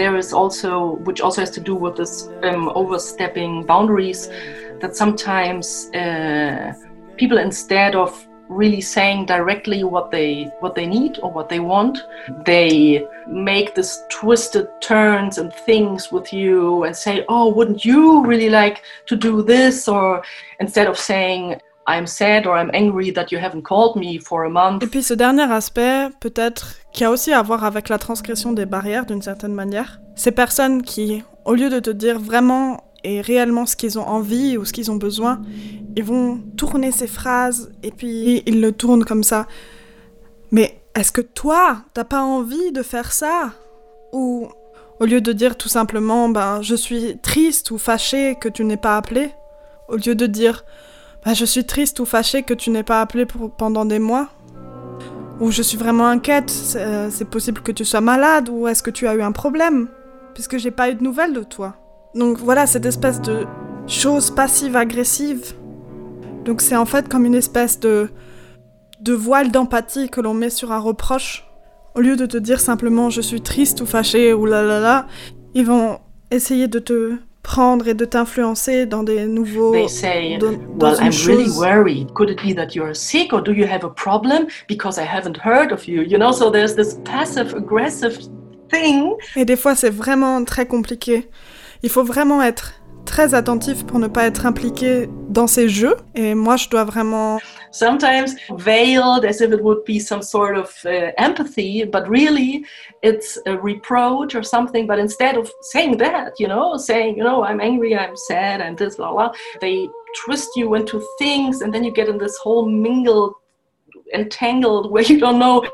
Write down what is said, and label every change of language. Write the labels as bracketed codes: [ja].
[en] There is also, which also has to do with this overstepping boundaries, that sometimes people, instead of really saying directly what they need or what they want, they make this twisted turns and things with you and say, oh, wouldn't you really like to do this? Or instead of saying, I'm sad or I'm angry that you haven't called me for a month. [fr] Et puis ce dernier aspect, peut-être, qui a aussi à voir avec la transgression des barrières d'une certaine manière, ces personnes qui, au lieu de te dire vraiment et réellement ce qu'ils ont envie ou ce qu'ils ont besoin, ils vont tourner ces phrases et puis ils le tournent comme ça. Mais est-ce que toi, t'as pas envie de faire ça? Ou au lieu de dire tout simplement, ben, je suis triste ou fâchée que tu n'aies pas appelé, au lieu de dire, je suis triste ou fâchée que tu n'aies pas appelé pendant des mois. Ou je suis vraiment inquiète, c'est possible que tu sois malade, ou est-ce que tu as eu un problème, puisque j'ai pas eu de nouvelles de toi. Donc voilà, cette espèce de chose passive-agressive. Donc c'est en fait comme une espèce de voile d'empathie que l'on met sur un reproche. Au lieu de te dire simplement je suis triste ou fâchée, ou là là là, ils vont essayer de te prendre et de t'influencer dans des nouveaux. [en] They say, well, I'm really worried. Could it be that you're sick or do you have a problem? Because I haven't heard of you. You know, so there's this passive-aggressive thing. [fr] Et des fois, c'est vraiment très compliqué. Il faut vraiment être très attentif pour ne pas être impliqué dans ces jeux. Et moi, je dois vraiment. [en] Sometimes veiled as if it would be some sort of empathy, but really it's a reproach or something. But instead of saying that, you know, saying, you know, I'm angry, I'm sad, and this, blah, blah, they twist you into things, and then you get in this whole mingled, entangled where you don't know.